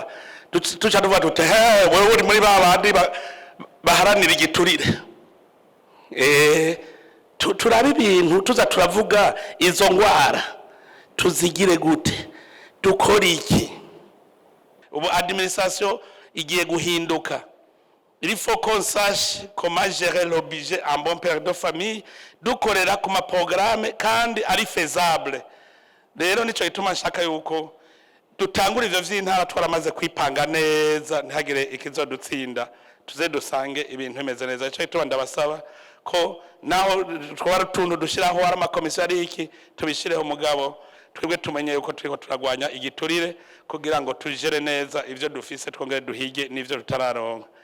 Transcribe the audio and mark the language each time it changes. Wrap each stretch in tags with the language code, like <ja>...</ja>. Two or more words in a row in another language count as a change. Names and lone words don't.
<rn>Tuca tuvuga tuti wewe uri muri babandi baharanira igiturire. Turabe ibintu tuza turavuga izo ngwara tuzigire gute, dukora iki? Ubu administration igiye guhinduka.</rn> <fr>Il faut qu'on sache comment gérer le budget en bon père de famille,</fr> <rn>dukorera ku ma programme kandi ari faisable. Rero nico gituma nshaka yuko dutangura ivyo vy'intara twaramaze kwipanga neza, ntihagire ikizodutsinda, tuze dusange ibintu bimeze neza. Nico gituma ndabasaba ko naho twara tuntu dushiraho ari amakomisiyo ari iki tubishireho mugabo twebwe tumenye yuko turiko turagwanya igiturire kugira ngo tujere neza ivyo dufise twongere duhige n'ivyo tutararonka.</rn>